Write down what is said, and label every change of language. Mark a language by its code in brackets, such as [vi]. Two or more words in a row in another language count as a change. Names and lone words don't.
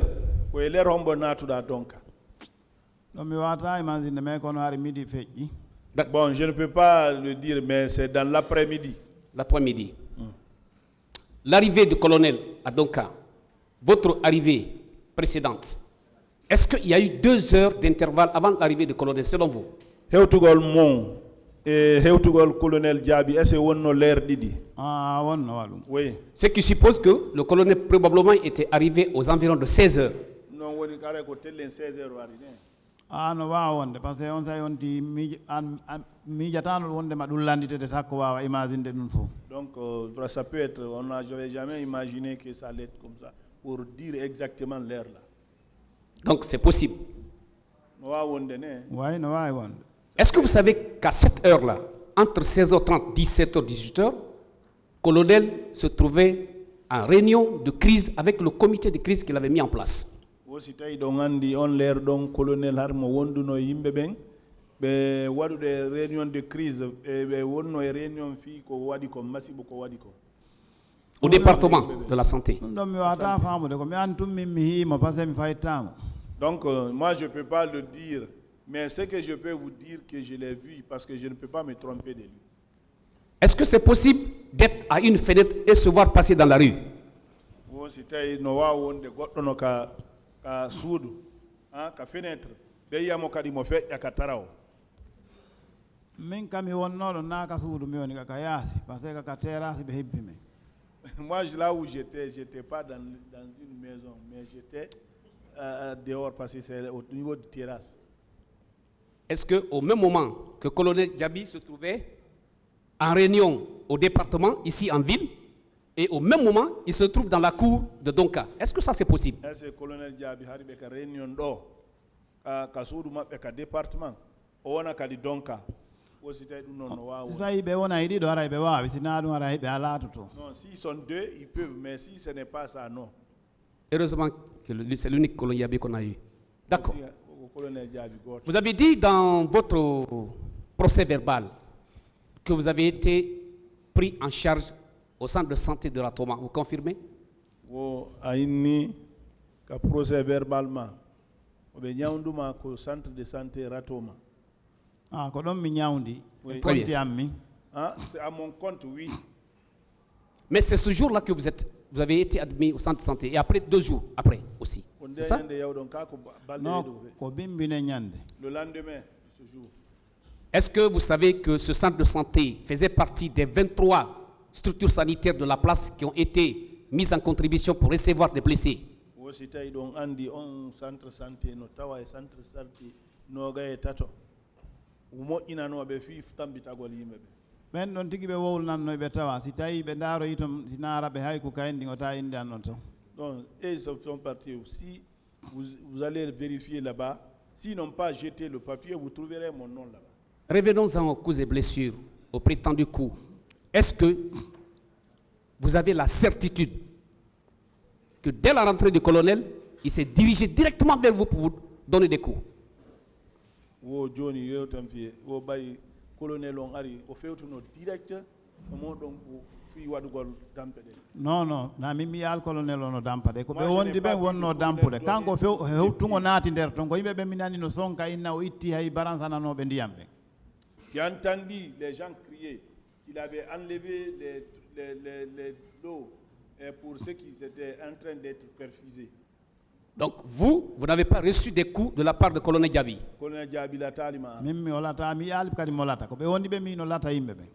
[fr] Oui, les rombos natu da Donka. Bon, je ne peux pas le dire, mais c'est dans l'après-midi. L'après-midi. l'arrivée du colonel à Donka, votre arrivée précédente, est-ce qu'il y a eu 2 heures d'intervalle avant l'arrivée du colonel, selon vous? [ff] hewtugol mon e hewtugol colonel Diaby [fr] est-ce que [ff] wonno leer ɗiɗi? Ah, wonno walum. [fr] Oui. Ce qui suppose que le colonel probablement était arrivé aux environs de 16 heures. [ff] Non woni kare ko tellen 16 heures wari ne. Ah, no wawa wonde [fr] par ce que [ff] on sa yonti miijatanol wonde ma ɗum landitede sakko wawa imagine de ɗum fof. [fr] Donc ça peut être, j'avais jamais imaginé que ça allait être comme ça pour dire exactement l'heure là. Donc c'est possible. [ff] No wawa wonde ne. Way no wawi wonde. [fr] Est-ce que vous savez qu'à cette heure-là, entre 16h30 et 17h, 18h, colonel se trouvait en réunion de crise avec le comité de crise qu'il avait mis en place? [ff] Wosi tawi ɗon andi on leer ɗon colonel har mo wonduno yimɓe ɓen ɓe waɗude [fr] réunion de crise [ff] ɓe wonno e réunion fi ko waɗi ko masibo ko waɗi ko [fr] Au département de la santé. [ff] ɗum ɗon mi wawata famude ko mi an tum min mi hiimo [fr] par ce que [ff] mi fayittamo. [fr] Donc moi je peux pas le dire, mais ce que je peux vous dire que je l'ai vu parce que je ne peux pas me tromper de lui. Est-ce que c'est possible d'être à une fenêtre et se voir passer dans la rue? [ff] Wosi tawi no wawa wonde goɗɗo no ka suudu ka fenêtre ɓe yiyamo kadi mo feƴƴa ka taraw. Min kam mi wonnoɗo naka suudu mi woni kaka yaasi [fr] par ce que [ff] kaka terrasse ɓe hebbi men. [fr] Moi là où j'étais pas dans une maison, mais j'étais dehors parce que c'est au niveau de terrasse. Est-ce qu'au même moment que le colonel Diaby se trouvait en réunion au département, ici en ville, et au même moment, il se trouve dans la cour de Donka? Est-ce que ça c'est possible? Est-ce que le [ff] colonel Diaby hari ɓe ka réunion ɗo ka suudu maɓɓe ka département o wona kadi Donka? Wosi tawi ɗum noon no wawa So tawi ɓe wona e ɗiɗo ara ɓe wawi sina ɗum ara ɓe ala to. [fr] Non, s'ils sont 2, ils peuvent, mais si ce n'est pas ça, non. Heureusement que c'est l'unique colonel Diaby qu'on a eu. D'accord. Au colonel Diaby, Vous avez dit dans votre procès verbal que vous avez été pris en charge au centre de santé de la Toma. Vous confirmez? [ff] Wo aini ka [fr] procès verbalement. [ff] Obe nyawnduma ko [fr] centre de santé [ff] Ratoma. Ah, ko ɗon mi ñawdi. [fr] Oui. [ff] Konti am min. [fr] Ah, c'est à mon compte, oui. Mais c'est ce jour-là que vous avez été admis au centre de santé. Et après, 2 jours après aussi. C'est ça? [ff] Non, ko bimbine ñande. [fr] Le lendemain de ce jour. Est-ce que vous savez que ce centre de santé faisait partie des 23 structures sanitaires de la place qui ont été mises en contribution pour recevoir des blessés? [ff] Wosi tawi ɗon andi on [fr] centre santé [ff] no tawa e [fr] centre santé [ff] noga e tato moƴƴinanoɓe fi tambitagol yimɓeɓe. ɓen ɗon tigi ɓe wowlnanno ɓe tawa si tawi ɓe ndaroyi tom si naaraɓe hay ko kayndi o ta inde an ɗon tan. [fr] Donc, ils sont partis. Si vous allez vérifier là-bas, s'ils n'ont pas jeté le papier, vous trouverez mon nom là-bas. Revenons-en aux coups et blessures, aux prétendus coups. Est-ce que vous avez la certitude que dès la rentrée du colonel, il s'est dirigé directement vers vous pour vous donner des coups? [ff] Wo Johnny yewtam fi wo bay colonel on ari o fewtuno direct mo don ko fi wadugol dampede. Non, na min mi yaal colonel ono dampade ko ɓe [fr] Moi, je [ff] wondi [fr] n'ai pas [ff] ɓen [fr] vu [ff] wonno [fr] le [ff] dampude [fr] colonel [ff] kanko [fr] donner [ff] hewtugo naati nder ton ko yimɓe ɓe mi nani no sonka inna o itti hay baransananoɓe ndiyam ɓen. [fr] J'ai entendu les gens crier qu'il avait enlevé l'eau pour ceux qui étaient en train d'être perfusés. Donc vous n'avez pas reçu des coups de la part de colonel Diaby? [ff] Colonel Diaby la talima. min mi olata mi yaali kadi mo lata ko ɓe wondi ɓe mi no lata yimɓe ɓen.